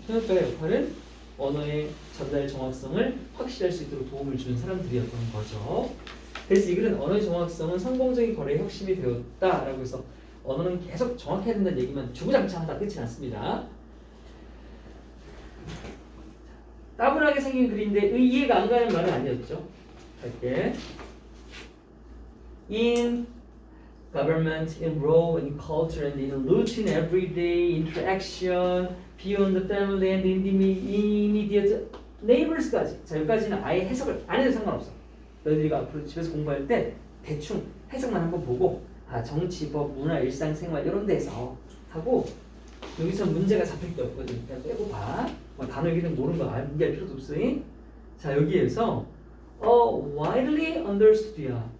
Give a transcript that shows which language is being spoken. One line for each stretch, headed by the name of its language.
Korean: 통역가의 역할은 언어의 전달 정확성을 확실할 수 있도록 도움을 주는 사람들이었던 거죠. 그래서 이 글은 언어의 정확성은 성공적인 거래의 혁신이 되었다라고 해서 언어는 계속 정확해야 된다는 얘기만 주구장창하다 끝이 났습니다. 따분하게 생긴 글인데 이해가 안 가는 말은 아니었죠. 갈게.
English: In government, in role, in culture, and in routine everyday interaction beyond the family and in the immediate neighbors까지.
Korean: 자, 여기까지는 아예 해석을 안 해도 상관없어. 너희들이 앞으로 집에서 공부할 때 대충 해석만 한번 보고 정치, 법, 문화, 일상생활 이런 데서 하고 여기서 문제가 잡힐 게 없거든. 그냥 빼고 봐. 단어 얘기는 모르는 거 암기할 필요도 없으니. 자, 여기에서
English: widely understood
Korean: 야.